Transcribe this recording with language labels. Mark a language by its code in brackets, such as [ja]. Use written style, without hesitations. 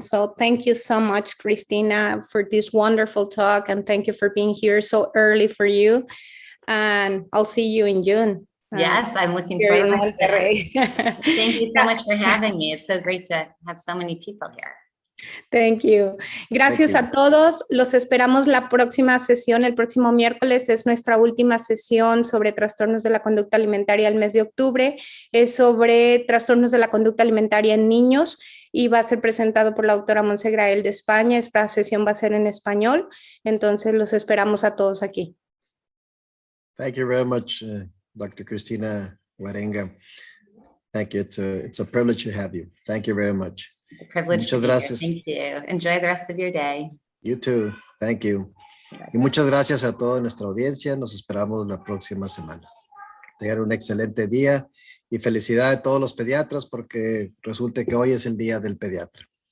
[en] So thank you so much, Christina, for this wonderful talk. And thank you for being here so early for you. And I'll see you in June. Yes, I'm looking Here in forward to that. Monterrey. Thank you so much for having me. It's so great to have so many people here. Thank you. [es] Gracias a todos. Los esperamos la próxima sesión. El próximo miércoles es nuestra última sesión sobre trastornos de la conducta alimentaria el mes de octubre. Es sobre trastornos de la conducta alimentaria en niños y va a ser presentado por la doctora Montse Grael de España. Esta sesión va a ser en español. Entonces los esperamos a todos aquí. [en] Thank you very much, Dr. Christina Wierenga. Thank you. It's a privilege to have you. Thank you very much. [es] Muchas gracias. [en] Thank you. Enjoy the rest of your day. You too. Thank you. [es] Y muchas gracias a toda nuestra audiencia. Nos esperamos la próxima semana. Tengan un excelente día y felicidades a todos los pediatras porque resulta que hoy es el día del pediatra.